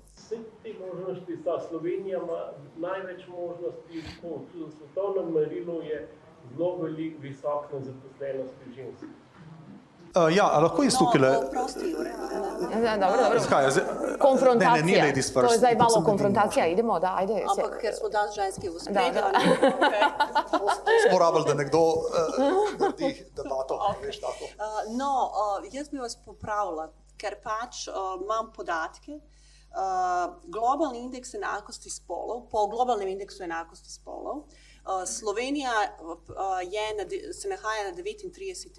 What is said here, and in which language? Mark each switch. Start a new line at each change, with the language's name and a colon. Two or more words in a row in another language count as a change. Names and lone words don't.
Slovenian: Vse te možnosti sta. Slovenija ima največ možnosti, tudi v svetovnem merilu je zelo veliko visoke zaposlenosti žensk. Ja, a lahko jaz tukaj le... Prosti, Jure. Dobro. Konfrontacija. Ne,
English: ladies first.
Slovenian: To je zdaj malo konfrontacija.
Croatian: Idemo, da, ajde.
Slovenian: Ampak ker smo danes ženski v spredju, Smo rabili, da nekdo naredi debato, veš tako. Jaz bi vas popravila, ker pač imam podatke. Globalni indeks enakosti spolov, po globalnem indeksu enakosti spolov, Slovenija se nahaja na 39.